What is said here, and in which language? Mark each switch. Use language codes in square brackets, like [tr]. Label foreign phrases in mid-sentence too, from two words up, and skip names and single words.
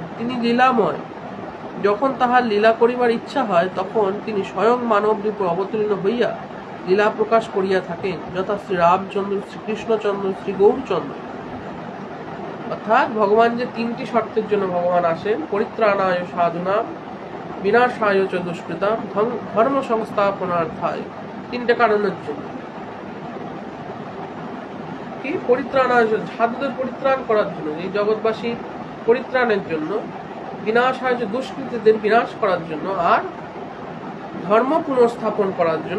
[bn] তিনি লীলাময়। যখন তাহার লীলা করিবার ইচ্ছা হয়, তখন তিনি স্বয়ং মানব রূপে অবতীর্ণ হইয়া লীলা প্রকাশ করিয়া থাকেন, যথা শ্রী রামচন্দ্র, শ্রীকৃষ্ণচন্দ্র, শ্রী গৌরচন্দ্র। অর্থাৎ ভগবান যে তিনটি শর্তের জন্য ভগবান আসেন: [sa] পরিত্রাণায় সাধুনাম, বিনাশায় চ দুষ্কৃতাম, ধর্ম সংস্থাপনার্থায়। [bn] তিনটে কারণের জন্য। কি? পরিত্রাণায়, সাধুদের পরিত্রাণ করার জন্য, এই জগৎবাসী পরিত্রাণের জন্য, বিনাশায় দুষ্কৃতীদের বিনাশ করার জন্য, আর ধর্ম পুনঃস্থাপন করার জন্য।